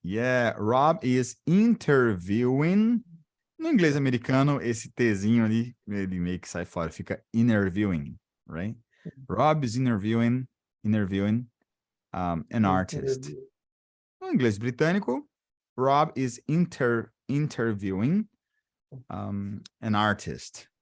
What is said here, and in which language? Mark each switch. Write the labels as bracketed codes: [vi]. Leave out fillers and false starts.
[en] Yeah, Rob is interviewing. [pt] No inglês americano, esse Tzinho ali, ele meio que sai fora, fica [en] interviewing, right? Rob is interviewing an artist. [pt] No inglês britânico, [en] Rob is interviewing an artist.